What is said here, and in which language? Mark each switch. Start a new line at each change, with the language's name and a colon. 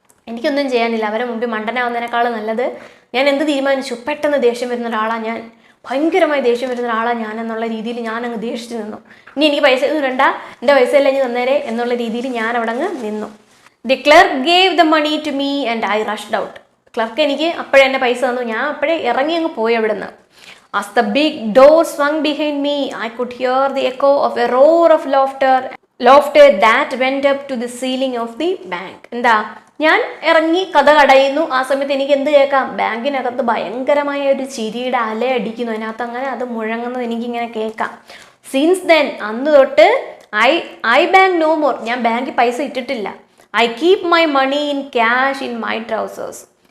Malayalam: എനിക്കൊന്നും ചെയ്യാനില്ല, അവരെ മുമ്പിൽ മണ്ടനാവുന്നതിനേക്കാൾ നല്ലത് ഞാൻ എന്ത് തീരുമാനിച്ചു, പെട്ടെന്ന് ദേഷ്യം വരുന്ന ഒരാളാണ് ഞാൻ, ഭയങ്കരമായി ദേഷ്യം വരുന്ന ഒരാളാണ് ഞാൻ എന്നുള്ള രീതിയിൽ ഞാൻ അങ്ങ് ദേഷിച്ച് നിന്നു. ഇനി എനിക്ക് പൈസ ഒന്നും വേണ്ട, എൻ്റെ പൈസ എല്ലാം ഇനി തന്നേരെ എന്നുള്ള രീതിയിൽ ഞാൻ അവിടെ അങ്ങ് നിന്നു.
English: The clerk gave the money to me and I rushed out.
Malayalam: Clerk എനിക്ക് അപ്പോഴേ എൻ്റെ പൈസ തന്നു, ഞാൻ അപ്പോഴേ ഇറങ്ങി അങ്ങ് പോയി അവിടെ നിന്ന്.
English: As the big door swung behind me, I could hear the echo of a roar of laughter that went up to the ceiling of the bank.
Malayalam: എന്താ, ഞാൻ ഇറങ്ങി കഥ കടയുന്നു. ആ സമയത്ത് എനിക്ക് എന്ത് കേൾക്കാം, ബാങ്കിനകത്ത് ഭയങ്കരമായ ഒരു ചിരിയുടെ അല അടിക്കുന്നു. അതിനകത്ത് അങ്ങനെ അത് മുഴങ്ങുന്നത് എനിക്കിങ്ങനെ കേൾക്കാം.
English: since then,
Malayalam: അന്ന് തൊട്ട്
English: I bank no more.
Malayalam: ഞാൻ ബാങ്കിൽ പൈസ ഇട്ടിട്ടില്ല.
English: I keep my money in cash in my trousers.